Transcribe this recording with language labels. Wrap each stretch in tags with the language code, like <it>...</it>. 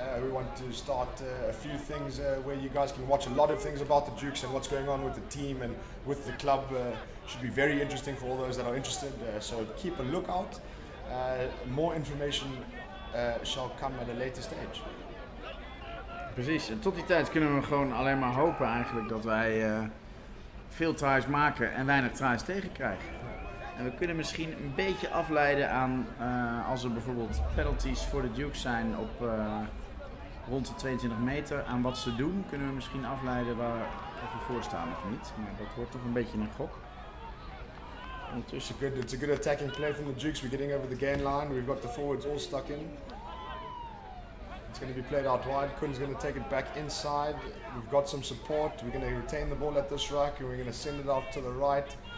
<en>We want to start a few things where you guys can watch a lot of things about the Dukes and what's going on with the team and with the club. Should be very interesting for all those that are interested. So keep a lookout. More information shall come at a later stage.</en> <nl>Precies, en tot die tijd kunnen we gewoon alleen maar hopen eigenlijk dat wij veel tries maken en weinig tries tegenkrijgen. En we kunnen misschien een beetje afleiden aan als er bijvoorbeeld penalties voor de Dukes zijn op rond de 22 meter, aan wat ze doen, kunnen we misschien afleiden of we voor staan of niet. Maar dat wordt toch een beetje een gok.</nl> <en>It's a good attacking play from the Dukes. We're getting over the gain line. We've got the forwards all stuck in. It's going to be played out wide. Kun's going to take it back inside. We've got some support. We're going to retain the ball at this ruck and we're going to send it off to the right.</en>